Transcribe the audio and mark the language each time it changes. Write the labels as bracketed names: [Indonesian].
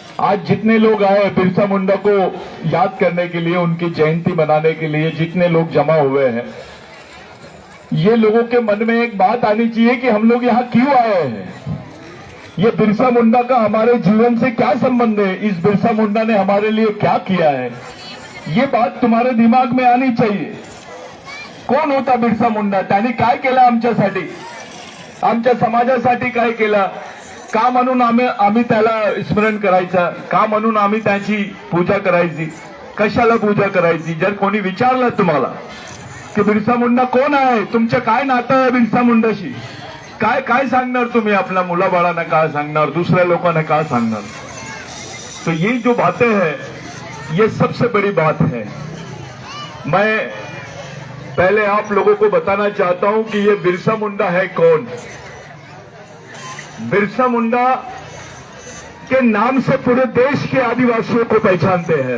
[Hindi] आज जितने लोग आए बिरसा मुंडा को याद करने के लिए, उनकी जयंती मनाने के लिए जितने लोग जमा हुए हैं, ये लोगों के मन में एक बात आनी चाहिए कि हम लोग यहाँ क्यों आए हैं, ये बिरसा मुंडा का हमारे जीवन से क्या संबंध है, इस बिरसा मुंडा ने हमारे लिए क्या किया है, ये बात तुम्हारे दिमाग में आनी चाहिए। [Marathi] कोण होता बिरसा मुंडा, त्यांनी काय केलं आमच्यासाठी, आमच्या समाजासाठी काय केलं, का म्हणून आम्ही त्याला स्मरण करायचं, का म्हणून आम्ही त्याची पूजा करायची, कशाला पूजा करायची। जर कोणी विचारलं तुम्हाला की बिरसा मुंडा कोण आहे, तुमचं काय नातं आहे बिरसा मुंडाशी, काय काय सांगणार तुम्ही, आपल्या मुलाबाळांना काय सांगणार, दुसऱ्या लोकांना काय सांगणार। [Hindi] तो ये जो बातें हैं ये सबसे बड़ी बात है। मैं पहले आप लोगों को बताना चाहता हूं कि ये बिरसा मुंडा है कौन। बिरसा मुंडा के नाम से पूरे देश के आदिवासियों को पहचानते हैं।